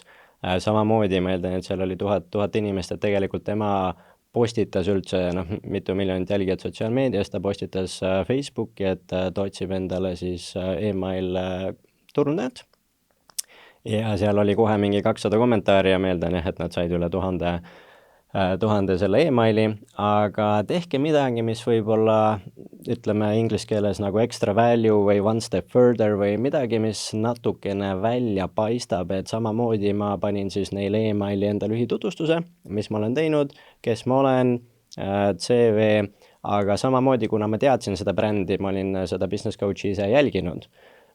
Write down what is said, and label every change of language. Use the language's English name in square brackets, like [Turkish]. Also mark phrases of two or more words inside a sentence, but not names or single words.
[Estonian] Samamoodi ma eeldan, et seal oli 1000 inimest, et tegelikult tema postitas üldse mitu miljonit jälgijat sotsiaalmeedias, ta postitas Facebooki, et ta otsib endale siis email turundajad. Ja seal oli kohe mingi 200 kommentaari ja meeldan, et nad said üle 1000 selle emaili, aga tehke midagi, mis võib-olla, inglise keeles nagu [English] extra value [Estonian] või [English] one step further [Estonian] või midagi, mis natukene välja paistab, et samamoodi ma panin siis neile emaili enda lühitutvustuse, mis ma olen teinud, kes ma olen, CV, aga samamoodi, kuna ma teadsin seda brändi, ma olin seda [English] business coach'i [Estonian] ise jälginud.